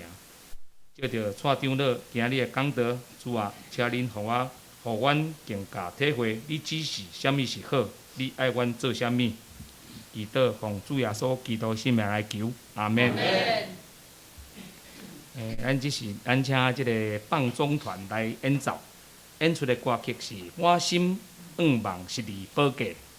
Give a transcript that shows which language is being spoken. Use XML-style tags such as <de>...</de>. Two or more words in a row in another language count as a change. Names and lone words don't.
<nan>借着蔡长老今日的讲道，主啊，请恁互阮更加体会你指示啥物是好，你爱阮做啥物。祈祷奉主耶稣基督圣名来求，阿门。咱请即个放纵团来演奏，演出的歌曲是《我心仰望是你宝剑》。</nan>